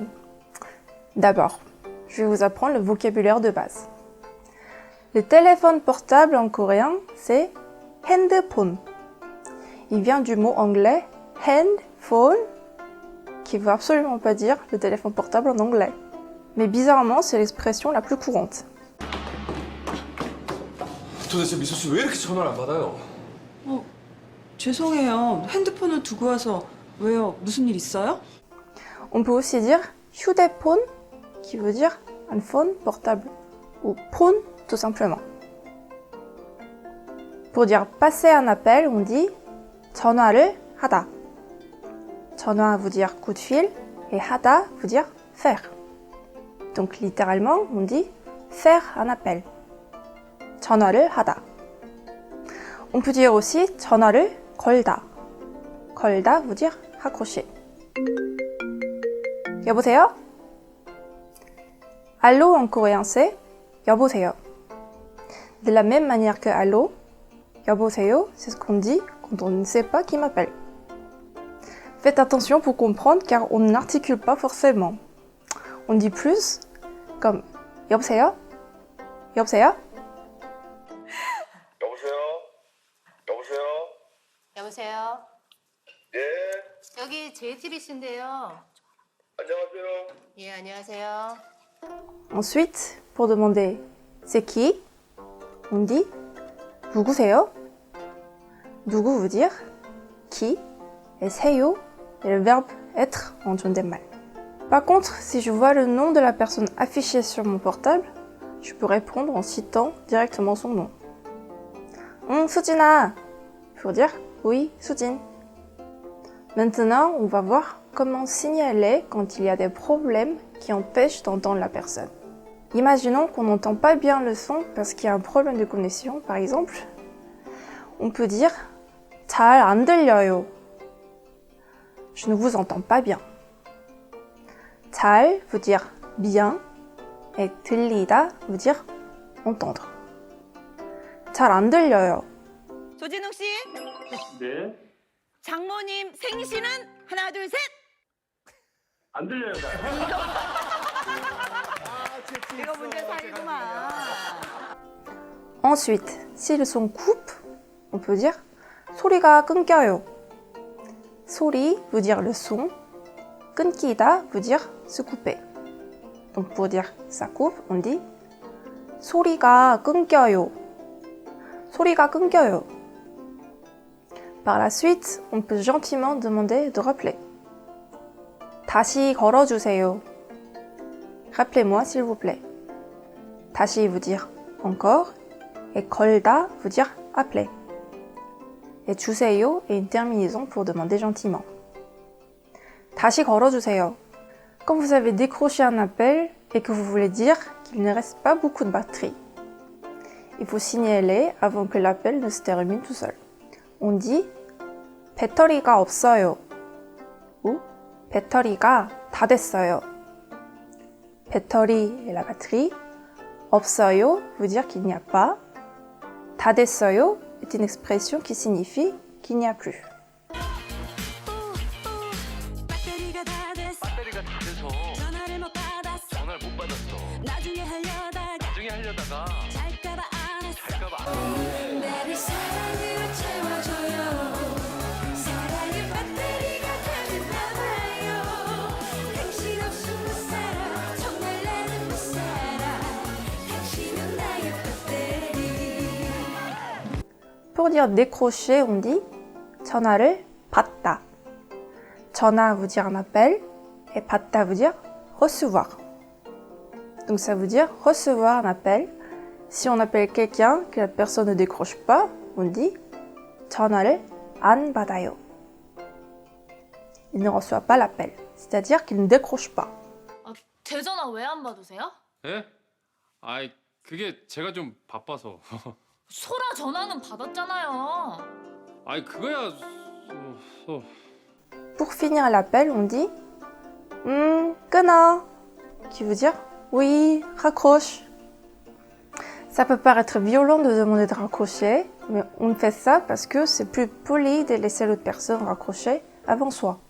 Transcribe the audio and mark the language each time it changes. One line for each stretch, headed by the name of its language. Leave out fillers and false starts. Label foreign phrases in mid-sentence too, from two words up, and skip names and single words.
French: D'abord, je vais vous apprendre le vocabulaire de base. Le téléphone portable en coréen, c'est 핸드폰. Il vient du mot anglais handphone, qui ne veut absolument pas dire le téléphone portable en anglais. Mais bizarrement, c'est l'expression la plus courante.
Korean: 도대체 미소 씨 왜 이렇게 전화를 안 받아요? 죄송해요. 핸드폰을 두고 와서 왜요? 무슨 일 있어요?
French: On peut aussi dire 휴대폰, qui veut dire un phone portable, ou phone tout simplement. Pour dire passer un appel, on dit
Korean: 전화를 하다.
French: 전화 veut dire coup de fil et 하다 veut dire faire. Donc littéralement, on dit faire un appel.
Korean: 전화를 하다.
French: On peut dire aussi
Korean: 전화를 걸다.
French: 걸다 veut dire raccrocher. 여보세요? Allô en coréen c'est 여보세요. De la même manière que allô, 여보세요, c'est ce qu'on dit quand on ne sait pas qui m'appelle. Faites attention pour comprendre car on n'articule pas forcément. On dit plus comme 여보세요?
Korean: 여보세요? 여보세요? 여보세요? 여보세요? 예, 여기 JTBC인데요. 안녕하세요. 예, 안녕하세요.
French: Ensuite, pour demander c'est qui, on dit 누구세요? 누구 veut dire qui et 세요 est le verbe être en 존댓말. Par contre, si je vois le nom de la personne affiché sur mon portable, je peux répondre en citant directement son nom. 수진아, pour dire oui, 수진. Maintenant, on va voir comment signaler quand il y a des problèmes qui empêchent d'entendre la personne. Imaginons qu'on n'entend pas bien le son parce qu'il y a un problème de connexion, par exemple. On peut dire
Korean: 잘 안 들려요.
French: Je ne vous entends pas bien. 잘 veut dire bien et 들리다 veut dire entendre.
Korean: 잘 안 들려요. 조진웅 씨, 네? 장모님 생신은 하나 둘 셋. 안 들려요. 이거 문제 살구만.
French: Ensuite, si le son coupe, on peut dire
Korean: 소리가 끊겨요.
French: 소리 veut dire le son, 끊기다 veut dire se couper. Donc pour dire ça coupe, on dit
Korean: 소리가 끊겨요. 소리가 끊겨요.
French: Par la suite, on peut gentiment demander de rappeler.
Korean: 다시 걸어주세요.
French: Rappelez-moi s'il vous plaît. 다시 veut dire encore et 걸다 veut dire appeler. Et 주세요 est une terminaison pour demander gentiment.
Korean: 다시 걸어주세요.
French: Quand vous avez décroché un appel et que vous voulez dire qu'il ne reste pas beaucoup de batterie, il faut signaler avant que l'appel ne se termine tout seul. On dit
Korean: 배터리가 없어요. Ou 배터리가 다 됐어요.
French: 배터리 est la batterie. 없어요 veut dire qu'il n'y a pas. 다 됐어요 est une expression qui signifie qu'il n'y a plus.
Korean: 배터리가 다 돼서 전화를 못 받았어. 나중에 하려다가 잘까봐 안 했어. 나를 사랑으로 채워줘요. 사랑의 배터리가 되었나봐요. 당신 없이 못 살아. 정말 나는 못 살아. 당신은 나의 배터리.
French: Pour dire décrocher, on dit
Korean: 전화를 받다.
French: 전화 veut dire un appel et 받다 veut dire recevoir. Donc ça veut dire recevoir un appel. Si on appelle quelqu'un que la personne ne décroche pas, on dit
Korean: 전화를 안 받아요.
French: Il ne reçoit pas l'appel, c'est-à-dire qu'il ne décroche pas.
Korean: 제 전화 왜 안 받으세요? 예? 아이, 그게 제가 좀 바빠서. 소라 전화는 받았잖아요. 아니 그거야.
French: Pour finir l'appel, on dit 끊어, qui veut dire oui, raccroche. Ça peut paraître violent de demander de raccrocher, mais on fait ça parce que c'est plus poli de laisser l'autre personne raccrocher avant soi.